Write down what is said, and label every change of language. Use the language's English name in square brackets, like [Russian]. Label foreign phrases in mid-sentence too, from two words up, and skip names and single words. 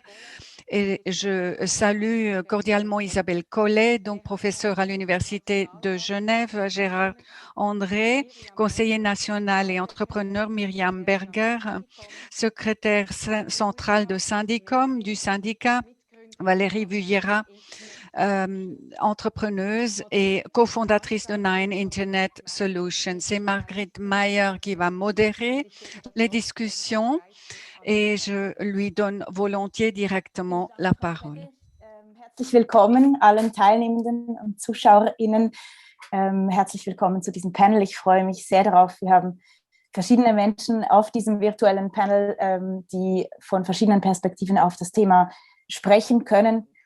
[French] Et je salue cordialement Isabelle Collet, donc professeure à l'Université de Genève, Gérard André, conseiller national et entrepreneur, Myriam Berger, secrétaire centrale de Syndicom, du syndicat, Valérie Vuyera, entrepreneuse et cofondatrice de Nine Internet Solutions. C'est Margrethe Meyer qui va modérer les discussions et je lui donne volontiers directement la parole. [German] Herzlich willkommen allen Teilnehmenden und ZuschauerInnen. Herzlich willkommen zu diesem Panel. Ich freue mich sehr darauf. Wir haben verschiedene Menschen auf diesem virtuellen Panel, die von verschiedenen Perspektiven auf das Thema sprechen können.